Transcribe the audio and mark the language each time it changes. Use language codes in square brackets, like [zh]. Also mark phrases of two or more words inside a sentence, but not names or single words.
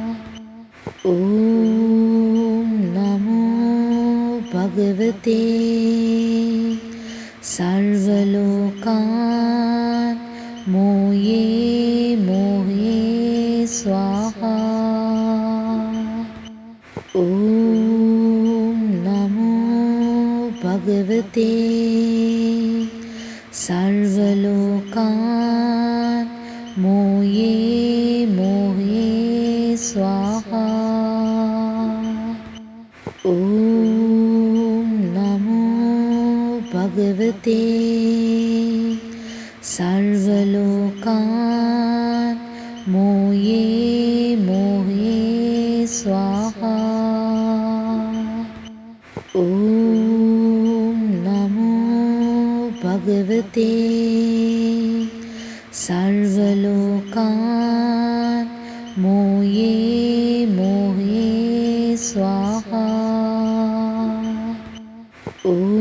[sa] ॐ नमो भगवते सर्वलोकान् मोये मोहे स्वाहा. ॐ नमो भगवते सर्वलोकान् मोये मोहे स्वाहा ॐ नमो भगवते सर्वलोकान् मोये मोहे स्वाहा ॐ नमो भगवते सर्वलोकान् मोये मोहे स्वाहा ॐ